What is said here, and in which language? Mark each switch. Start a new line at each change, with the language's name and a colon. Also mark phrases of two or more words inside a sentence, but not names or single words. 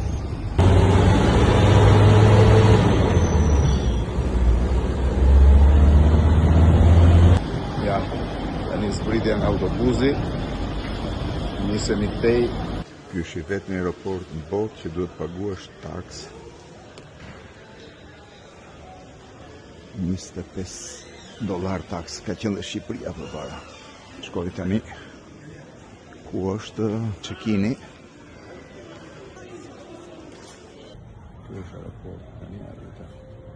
Albanian: Ja, tani zbritja nga autobusi, nisemi tej. Ky është i vetmi aeroport në botë që duhet paguash taks $25 taks, ka qenë dhe Shqipëria përpara. Shkoj tani ku është check-in-i. Ky është aeroport tani arrita.